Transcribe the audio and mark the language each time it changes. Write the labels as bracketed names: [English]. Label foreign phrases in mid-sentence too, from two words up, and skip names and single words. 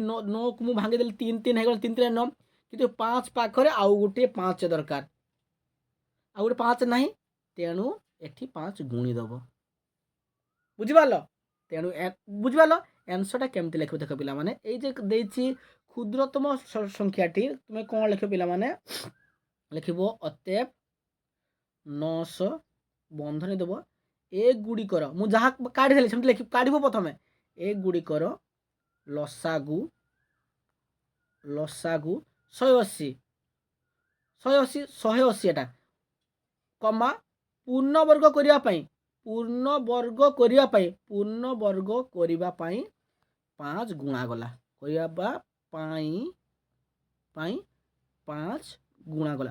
[Odia] 9 କୁ ମୁଁ ଭାଙ୍ଗିଦେଲି 3 3 ହେଇଗଲା 3 3 9 କିନ୍ତୁ 5 ପାଖରେ ଆଉ ଗୋଟିଏ 5 ଦରକାର ଆଉ ଗୋଟେ 5 ନାହିଁ ତେଣୁ ଏଠି 5 ଗୁଣି ଦେବ ବୁଝିପାରିଲ ତେଣୁ ବୁଝିପାରିଲ ଆନ୍ସରଟା କେମିତି ଲେଖିବ ଦେଖ ପିଲାମାନେ ଏଇ ଯେ ଦେଇଛି [Bangla] ক্ষুদ্রতম সংখ্যাটি তুমি [Odia] କ'ଣ ଲେଖିବ ପିଲାମାନେ ଲେଖିବ ଅତଏବ 900 ବନ୍ଧନୀ ଦେବ ଏଗୁଡ଼ିକର ମୁଁ ଯାହା କାଢ଼ିଦେଲି ସେମିତି ଲେଖି କାଢ଼ିବ ପ୍ରଥମେ ଏଗୁଡ଼ିକର ଲସାଗୁ 180 ଏଟା କମା ପୂର୍ଣ୍ଣବର୍ଗ କରିବା ପାଇଁ 5 ଗୁଣାଗଲା କରିବା ପାଇଁ 5 ଗୁଣାଗଲା